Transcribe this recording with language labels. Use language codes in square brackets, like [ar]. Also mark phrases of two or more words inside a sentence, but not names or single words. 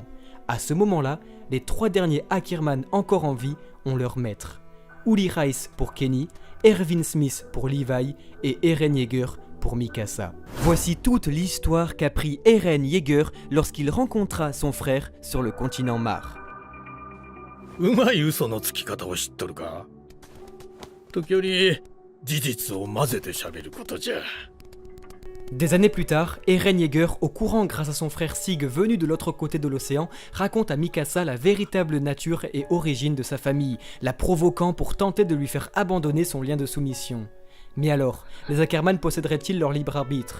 [fr] À ce moment-là, les trois derniers Ackerman encore en vie ont leur maître. Uli Rice pour Kenny, Erwin Smith pour Levi et Eren Yeager pour Mikasa. Voici toute l'histoire qu'apprit Eren Yeager lorsqu'il rencontra son frère sur le continent Mar. [ja] うまい嘘のつき方を知っとるか。時折事実を混ぜて喋ることじゃ。 [fr] Des années plus tard, Eren Yeager, au courant grâce à son frère Sig venu de l'autre côté de l'océan, raconte à Mikasa la véritable nature et origine de sa famille, la provoquant pour tenter de lui faire abandonner son lien de soumission. Mais alors, les Ackerman posséderaient-ils leur libre arbitre?